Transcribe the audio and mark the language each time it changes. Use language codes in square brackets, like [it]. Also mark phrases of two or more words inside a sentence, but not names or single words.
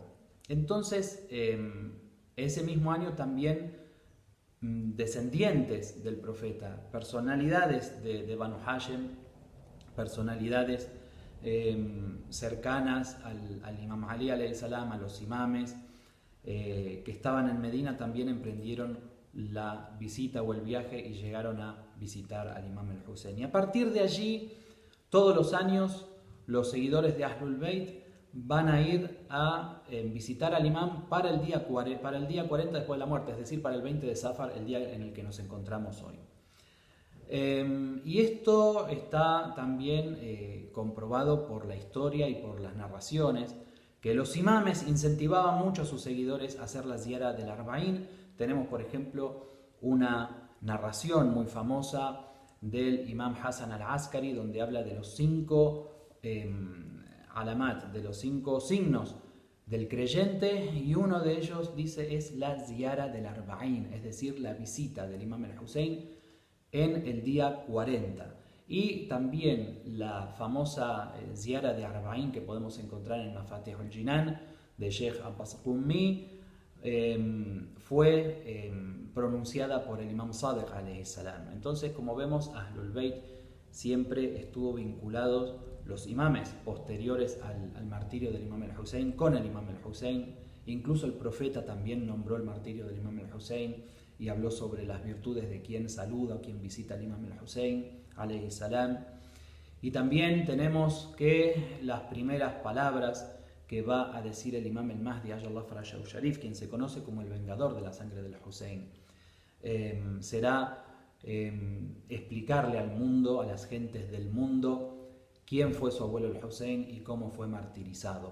[es] Entonces, ese mismo año también descendientes del profeta, personalidades de Banu Hashim, personalidades cercanas al imam Ali [ar] عليه السلام, [es] a los imames que estaban en Medina, también emprendieron la visita o el viaje y llegaron a visitar al imam al-Hussein. Y a partir de allí, todos los años, los seguidores de Ahlul Bayt van a ir a visitar al imam para el día 40 después de la muerte, es decir, para el 20 de Safar, el día en el que nos encontramos hoy. Y esto está también comprobado por la historia y por las narraciones, que los imames incentivaban mucho a sus seguidores a hacer la ziyara del Arba'in. Tenemos, por ejemplo, una narración muy famosa del imam Hasan al-Askari, donde habla de los 5 alamat, de los 5 signos del creyente, y uno de ellos dice es la ziyara del Arba'in, es decir, la visita del imam al-Hussein en el día 40. Y también la famosa ziyara de Arba'in que podemos encontrar en Mafatih al-Jinan de Sheikh Abbas Qummi, fue pronunciada por el imam Sadiq [ar] عليه السلام. [es] Entonces, como vemos, Ahlul Bayt siempre estuvo vinculados, los imames posteriores al martirio del imam al-Hussein, con el imam al-Hussein. Incluso el profeta también nombró el martirio del imam al-Hussein y habló sobre las virtudes de quien saluda o quien visita al imam al-Hussein [ar] عليه السلام. [es] Y también tenemos que las primeras palabras que va a decir el imam al-Mahdi [ar] عجل الله فرجه الشريف, [es] quien se conoce como el vengador de la sangre del Hussein, será explicarle al mundo, a las gentes del mundo, quién fue su abuelo el Hussein y cómo fue martirizado.